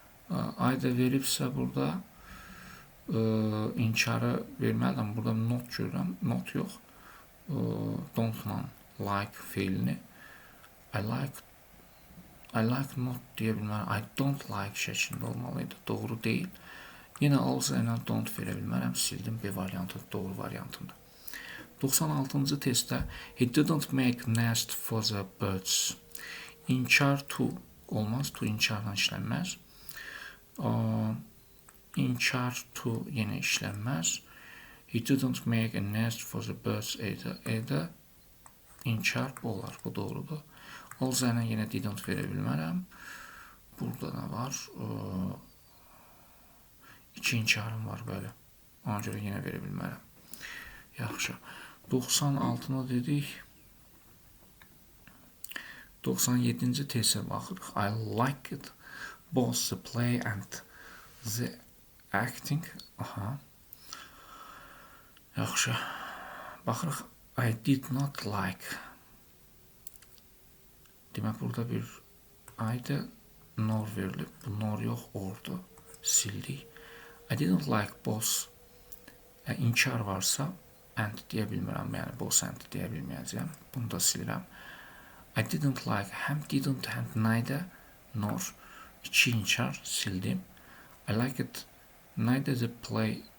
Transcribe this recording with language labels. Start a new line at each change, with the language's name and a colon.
Azerbaijani: Ayda veribsə burada inkarı verməlidir. Burada not görürəm, not yox. Don't-la like feilini. I like not deyə bilmərəm. I don't like şəklində olmalıydı. Doğru deyil. Yenə also ilə don't verə bilmərəm. Sildim B variantı, doğru variantında.
English: 96-cı testdə he didn't make nest for the birds.
Azerbaijani: İnkar to olmaz. To inkarla işlənməz. İnkar to yenə işlənməz.
English: He didn't make a nest for the birds.
Azerbaijani: Eydə inkar olar. Bu doğrudur. Also ilə yenə didn't verə bilmərəm. Burada nə var? İki inkarım var böyle. Ona görə yenə verə bilmərəm. Yaxşı. 96-nı dedik. 97-ci testə baxırıq.
English: I liked both the play and the acting. Aha. Yaxşı. Baxırıq. I did not like.
Azerbaijani: Demək, burada bir ayda nor verilib. Bu nor yox, ordu. Sildik. I didn't like both. İnkar varsa and deyə bilmirəm. Yəni both and deyə bilməyəcəm. Bunu da silirəm.
English: I didn't like həm didn't həm neither nor. İki inkar sildim. I liked neither the play.